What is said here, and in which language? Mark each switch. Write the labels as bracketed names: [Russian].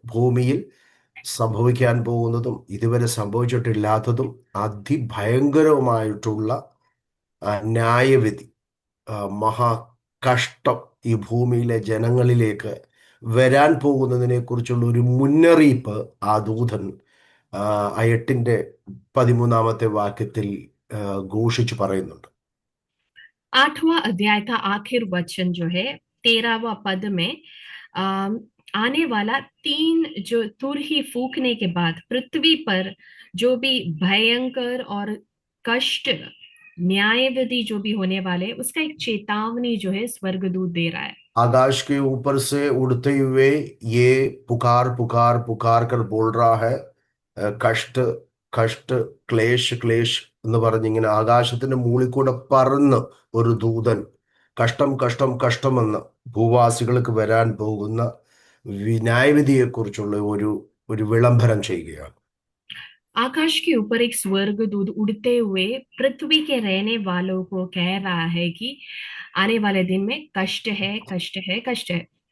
[Malayalam] ഭൂമിയിൽ സംഭവിക്കാൻ പോകുന്നതും ഇതുവരെ സംഭവിച്ചിട്ടില്ലാത്തതും അതിഭയങ്കരവുമായിട്ടുള്ള ന്യായവിധി, മഹാകഷ്ടം ഈ ഭൂമിയിലെ ജനങ്ങളിലേക്ക് വരാൻ പോകുന്നതിനെ കുറിച്ചുള്ള ഒരു മുന്നറിയിപ്പ് ആ ദൂതൻ ആ 8-13 വാക്യത്തിൽ ഘോഷിച്ചു പറയുന്നുണ്ട്. [Hindi] 8वां अध्याय का आखिर वचन जो है 13वां पद में अम, आने वाला तीन जो तुरही फूकने के बाद पृथ्वी पर जो भी भयंकर और कष्ट न्याय विधि जो भी होने वाले उसका एक चेतावनी जो है स्वर्गदूत दे रहा है। आकाश के ऊपर से उड़ते हुए ये पुकार पुकार पुकार कर बोल रहा है, [Malayalam] കഷ്ട കഷ്ട ക്ലേശ് ക്ലേശ് എന്ന് പറഞ്ഞിങ്ങനെ ആകാശത്തിന്റെ മുകളിൽ കൂടെ പറന്ന് ഒരു ദൂതൻ കഷ്ടം കഷ്ടം കഷ്ടമെന്ന് ഭൂവാസികൾക്ക് വരാൻ പോകുന്ന ന്യായവിധിയെക്കുറിച്ചുള്ള ഒരു ഒരു വിളംബരം ചെയ്യുകയാണ്. [Hindi] आकाश के ऊपर एक स्वर्गदूत उड़ते हुए पृथ्वी के रहने वालों को कह रहा है कि आने वाले दिन में कष्ट है, कष्ट है, कष्ट है।